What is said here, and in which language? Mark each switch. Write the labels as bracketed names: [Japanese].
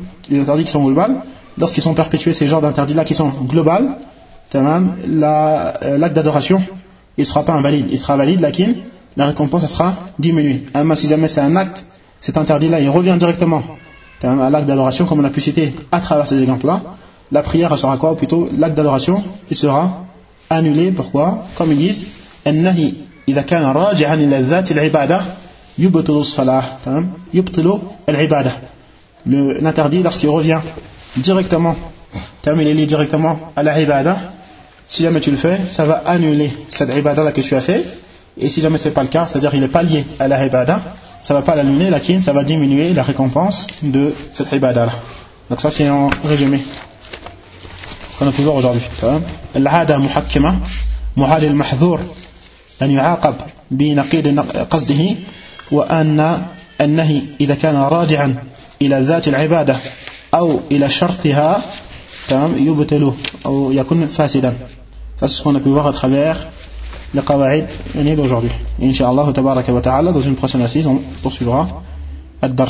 [French] Les interdits qui sont globales, lorsqu'ils sont perpétués, ces genres d'interdits-là qui sont globales, l'acte d'adoration, il ne sera pas invalide. Il sera valide, laquelle la récompense sera diminuée. Alors, si jamais c'est un acte, cet interdit-là, il revient directement à l'acte d'adoration, comme on a pu citer à travers ces exemples-là, la prière sera quoi? Ou plutôt, l'acte d'adoration, il sera annulé. Pourquoi? Comme ils disent, [Arabic] النهي إذا كان راجعا إلى ذات العبادة يبطل الصلاة يبطل العبادة. [French] L'interdit, lorsqu'il revient directement, il est lié directement à la ibadah, si jamais tu le fais, ça va annuler cette ibadah là que tu as fait, et si jamais ce n'est pas le cas, c'est-à-dire qu'il n'est pas lié à la ibadah, ça ne va pas l'annuler, lakin ça va diminuer la récompense de cette ibadah là. Donc ça, c'est un résumé qu'on a pu voir aujourd'hui. [Arabic] العادة محكمة محال المحذور أن يعاقب بنقيض قصده وأن النهي إذا كان راجعا إلى ذات العبادة أو إلى شرطها يبطل أو يكون فاسدا. [French] C'est ce qu'on a pu voir à travers les قواعد d'aujourd'hui. Inch'Allah, tabarak wa ta'ala, dans une prochaine assise, on poursuivra le dars.